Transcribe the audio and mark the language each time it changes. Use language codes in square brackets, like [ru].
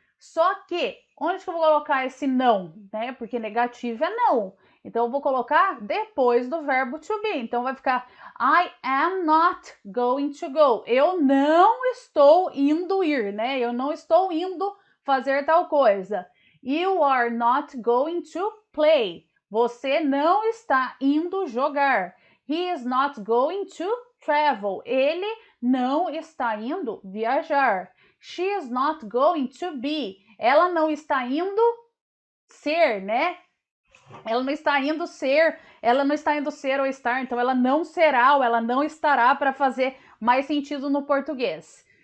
[pt] Só que, onde que eu vou colocar esse não, né? Porque negativa é não. Então, eu vou colocar depois do verbo to be. Então, vai ficar [en] I am not going to go. [pt] Eu não estou indo ir, né? Eu não estou indo fazer tal coisa. [en] You are not going to play. [pt] Você não está indo jogar. [en] He is not going to travel. [pt] Ele não está indo viajar. [en] She is not going to be. [pt] Ela não está indo ser, né? Ela não está indo ser ou estar, então ela não será ou ela não estará, para fazer mais sentido no português.